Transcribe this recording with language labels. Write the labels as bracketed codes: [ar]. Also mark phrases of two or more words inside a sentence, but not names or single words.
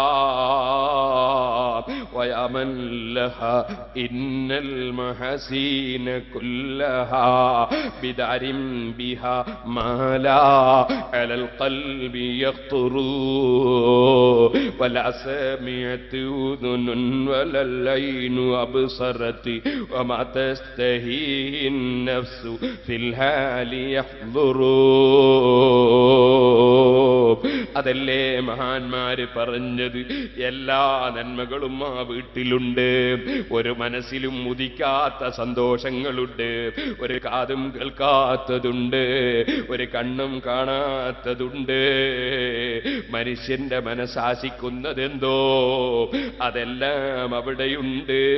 [ar] ويا من له إن المحاسن كلها بدار بها ما لا على القلب يخطر ولا سمعت أذن ولا العين أبصرت وما تشتهي النفس في الحال يحضرون. [ml] അതല്ലേ മഹാന്മാര് പറഞ്ഞത്, എല്ലാ നന്മകളും ആ വീട്ടിലുണ്ട്. ഒരു മനസ്സിലും ഉദിക്കാത്ത സന്തോഷങ്ങളുണ്ട്, ഒരു കാതും കേൾക്കാത്തതുണ്ട്, ഒരു കണ്ണും കാണാത്തതുണ്ട്. മനുഷ്യന്റെ മനസ്സാശിക്കുന്നതെന്തോ അതെല്ലാം അവിടെയുണ്ട്.